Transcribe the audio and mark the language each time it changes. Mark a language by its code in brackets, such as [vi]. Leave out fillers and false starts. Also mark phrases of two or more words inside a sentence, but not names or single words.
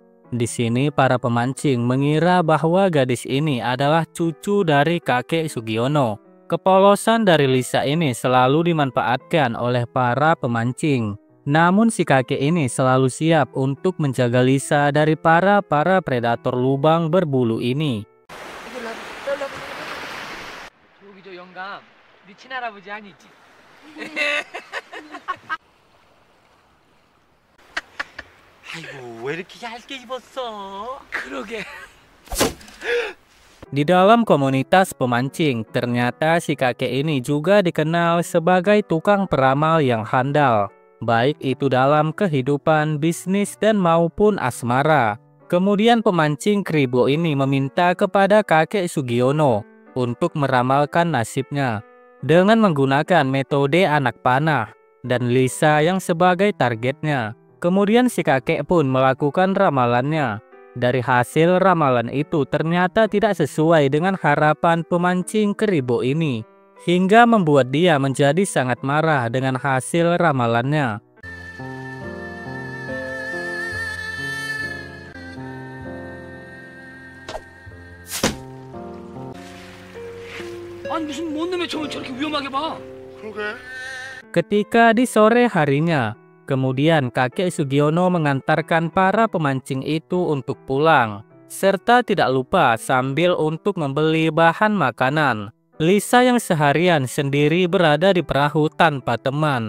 [id] Di sini para pemancing mengira bahwa gadis ini adalah cucu dari kakek Sugiono. Kepolosan dari Lisa ini selalu dimanfaatkan oleh para pemancing. Namun si kakek ini selalu siap untuk menjaga Lisa dari para predator lubang berbulu ini. [ko] 저기 저 영감, 네 친할아버지 아니지? 아이고 왜 이렇게 얇게 입었어? 그러게. [id] Di dalam komunitas pemancing, ternyata si kakek ini juga dikenal sebagai tukang peramal yang handal, baik itu dalam kehidupan, bisnis, dan maupun asmara. Kemudian pemancing Kribo ini meminta kepada kakek Sugiono untuk meramalkan nasibnya dengan menggunakan metode anak panah dan Lisa yang sebagai targetnya. Kemudian si kakek pun melakukan ramalannya. Dari hasil ramalan itu ternyata tidak sesuai dengan harapan pemancing Kribo ini, hingga membuat dia menjadi sangat marah dengan hasil ramalannya. [ko] 아니 무슨 뭔 놈의 점을 저렇게 위험하게 봐? 그러게. [id] Ketika di sore harinya, kemudian kakek Sugiono mengantarkan para pemancing itu untuk pulang, serta tidak lupa sambil untuk membeli bahan makanan. Lisa yang seharian sendiri berada di perahu tanpa teman.